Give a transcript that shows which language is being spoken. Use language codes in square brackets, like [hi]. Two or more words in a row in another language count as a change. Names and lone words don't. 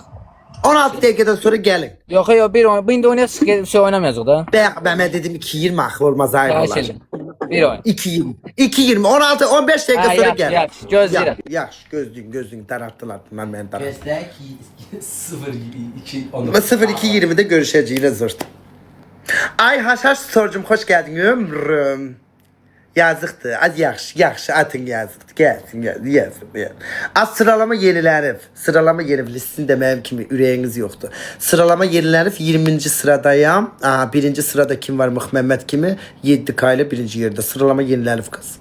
[az] 16 dəqiqədən sonra gəlin. Yox, yox, bir oyun. Bu indi oynayaq çıxaq, şey oynamayacaq da. Mən dedim 2:20 axı olmaz ayrı Xahiş olar. edirəm. Bir oyun. 2:20. 2:20, 16, 15 dəqiqə Ha, sonra yaxşı, gəl. yaxşı, gözləyirəm. Yaxşı, gözləyin, daraltdılar. Mən daraltdım. Gözlə ki 0-2 [tr] Ama 02:20'de görüşeceğiz zırt. Ay Haşhaş Storcum hoş geldin ömrüm. [az] Yazıqdır. Az yaxşı atın yazıqdır. Gəlsin. Az sıralama yenilənib. Sıralama yenilənib. Sizin də mənim kimi ürəyiniz yoxdur. Sıralama yenilənib 20-ci sıradayam. Birinci sırada kim var? Məhəmməd kimi 7K ilə birinci yerdə. Sıralama yenilənib qız.